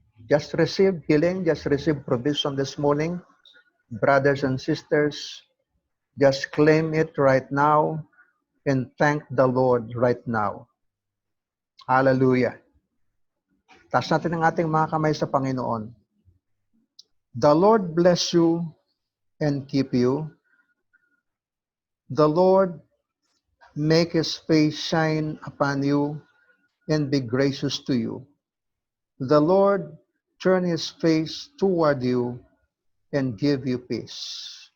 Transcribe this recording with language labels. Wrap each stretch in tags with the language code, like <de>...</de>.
<en>Just receive healing, just receive provision this morning. Brothers and sisters, just claim it right now and thank the Lord right now. Hallelujah.</en> <tl>Taas natin ang ating mga kamay sa Panginoon.</tl> <en>The Lord bless you and keep you. The Lord make His face shine upon you and be gracious to you. The Lord turn His face toward you and give you peace.</en>